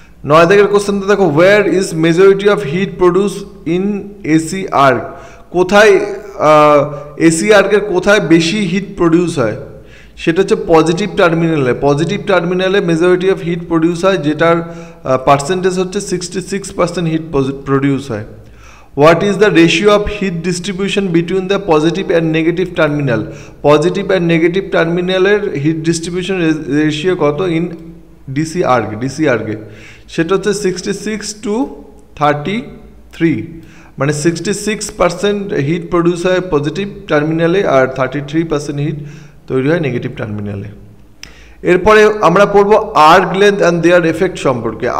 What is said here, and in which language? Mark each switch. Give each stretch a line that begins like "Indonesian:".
English: 9
Bangla: দাগের কোশ্চেনটা দেখো,
English: Where is majority of heat produce in AC arc?
Bangla: কোথায় এসি আর্কের কোথায় বেশি হিট প্রডিউস হয়? সেটা হচ্ছে পজিটিভ টার্মিনালে। পজিটিভ টার্মিনালে মেজরিটি অফ হিট প্রডিউস হয়, যেটার পার্সেন্টেজ হচ্ছে 66% হিট প্রডিউস হয়।
English: What is the ratio of heat distribution between the positive and negative terminal? Positive and negative terminal heat distribution ratio কত in DC arc?
Bangla: DC arc সেটা হচ্ছে 66:33, মানে 66% hit produce হয় positive টার্মিনালে আর 33% hit তৈরি হয় negative টার্মিনালে। এরপরে আমরা পড়বো arc length and there effect সম্পর্কে।